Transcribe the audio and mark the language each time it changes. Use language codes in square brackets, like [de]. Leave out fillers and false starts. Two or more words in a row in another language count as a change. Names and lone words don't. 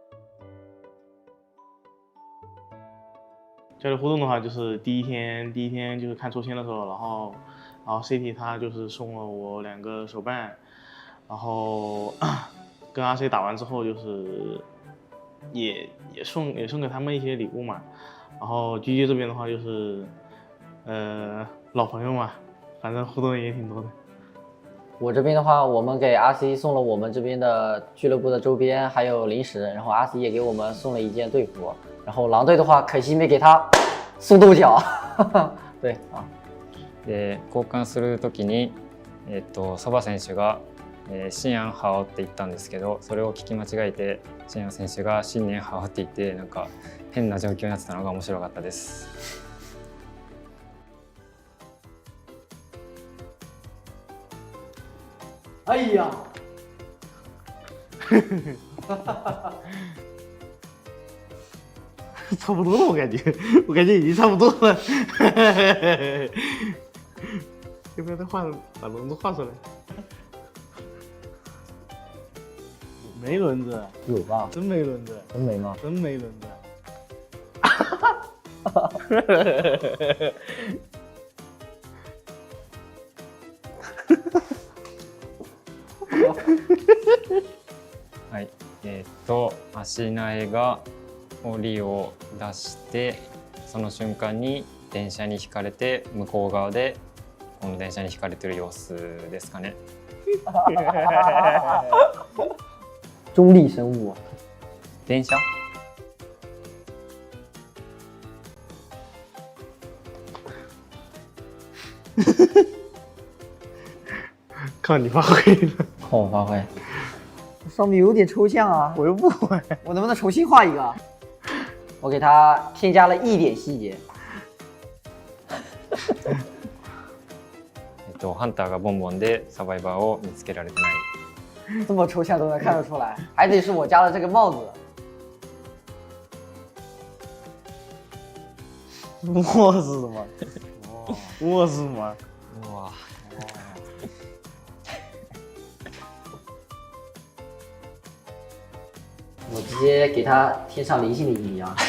[zh] 交流互动的话，就是第一天就是看抽签的时候，然后 CT 他就是送了我2个手办，然后跟 RC 打完之后就是也送给他们一些礼物嘛，然后 GG 这边的话就是老朋友嘛，反正互动也挺多的。我这边的话，我们给 RC 送了我们这边的俱乐部的周边，还有零食，然后 RC 也给我们送了一件队服。然后狼队的话，可惜没给他送豆角。对啊。 [ja] で交換する時にソバ選手が新安ハオって言ったんですけど、それを聞き間違えて新安選手が新年ハオって言ってなんか変な状況になってたのが面白かったです。 [zh] 哎呀。差不多了，我感觉已经差不多了。要不要再把轮子画出来？没轮子，有吧？真没轮子，真没吗？真没轮子。 [ja] はい、足苗が檻を出してその瞬間に電車にひかれて向こう側でこの電車にひかれてる様子ですかね。中立生物。電車？ [zh] 靠你发挥了，靠我发挥。上面有点抽象啊，我又不会，我能不能重新画一个？我给它添加了一点细节。 [ja] ハンターがボンボンでサバイバーを見つけられてない。 [zh] 这么抽象都能看得出来，还得是我加了这个帽子。我是什么？我是什么？哇！我直接给它添上灵性的意义啊！